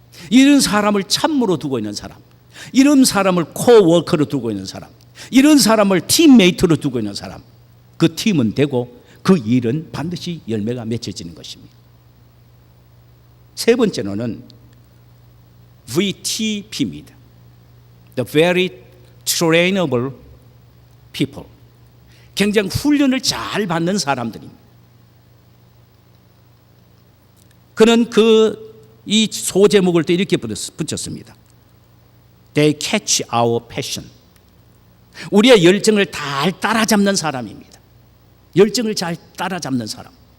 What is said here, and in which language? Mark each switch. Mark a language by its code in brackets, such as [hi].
[ko] 이런 사람을 참모로 두고 있는 사람, 이런 사람을 코워커로 두고 있는 사람, 이런 사람을 팀메이트로 두고 있는 사람, 그 팀은 되고 그 일은 반드시 열매가 맺혀지는 것입니다. 세 번째로는 VTP입니다. [en] The very trainable people. [ko] 굉장히 훈련을 잘 받는 사람들입니다. 그는 이 소제목을 또 이렇게 붙였습니다. [en] They catch our passion. [ko] 우리의 열정을 잘 따라잡는 사람입니다. 열정을 잘 따라잡는 사람.